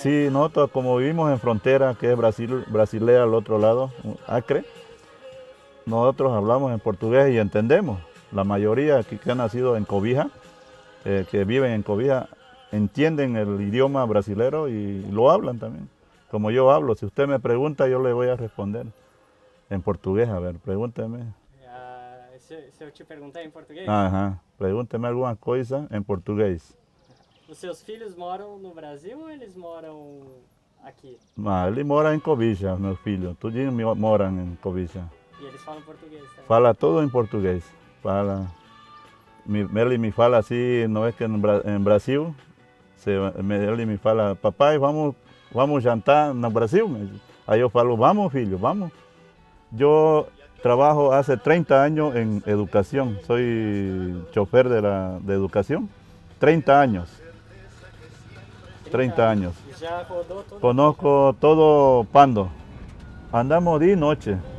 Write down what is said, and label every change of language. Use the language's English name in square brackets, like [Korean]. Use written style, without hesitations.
[Spanish] Sí, nosotros como vivimos en frontera, que es Brasilea al otro lado, Acre, nosotros hablamos en portugués y entendemos. La mayoría aquí que han nacido en Cobija, que viven en Cobija, entienden el idioma brasilero y lo hablan también. Como yo hablo, si usted me pregunta, yo le voy a responder en portugués. A ver, pregúnteme. [Portuguese] Se eu te perguntar em português? [Spanish] Ajá, pregúnteme [Portuguese] alguma coisa em português. Os seus filhos moram no Brasil ou eles moram aqui? Ele mora em Cobija, meus filhos. Tudinho moram em Cobija. E eles falam português também? Fala todo em português. Fala. Ele me fala assim, não é que em Brasil, ele me fala, papai, vamos jantar no Brasil? Aí eu falo, vamos filho, vamos. [Spanish] Eu trabajo hace 30 años en educación, soy chofer de educación, 30 años. 30 años. Conozco todo Pando. Andamos día y noche.